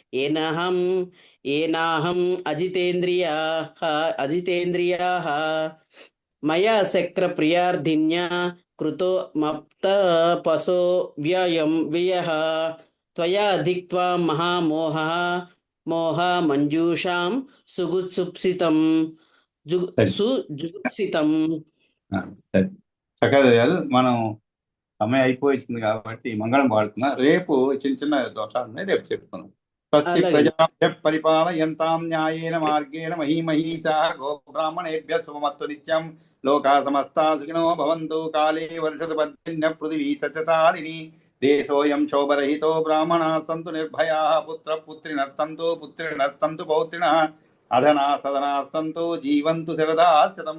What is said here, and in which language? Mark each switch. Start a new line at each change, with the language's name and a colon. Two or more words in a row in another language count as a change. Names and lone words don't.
Sanskrit: ఏనాహం అజితేంద్రియాః మయా శక్ర ప్రియార్థిన్యా కృతో మప్తపసో వ్యయః త్వయా ధిక్త్వా మోహ మంజూషాం సుగుప్సితం సుజుగుప్సితం.
Telugu: సరే చక్కగా చదివారు. మనం సమయం అయిపోయింది కాబట్టి మంగళం పాడుతున్నా. రేపు చిన్న చిన్న దోషాలు ఉన్నాయి, రేపు చెప్తున్నాం. స్వస్తి అలాగే.
Sanskrit: ప్రజాభ్య పరిపాలయంతాం న్యాయేన మార్గేణ మహీమహీషాః గోబ్రాహ్మణేభ్యః శుభమస్తు నిత్యం. లోకా సమస్తా సుఖినో భవంతు. కాలే వర్షతు పర్జన్య పృథివీ సత్యతారిణి. దేశోऽयं శోభరహితో బ్రాహ్మణాः సంతు నిర్భయాः. పుత్రపుత్రిణः సంతు పౌత్రిణः. అధనా సదనా సంతో జీవంతు శరదాశతం.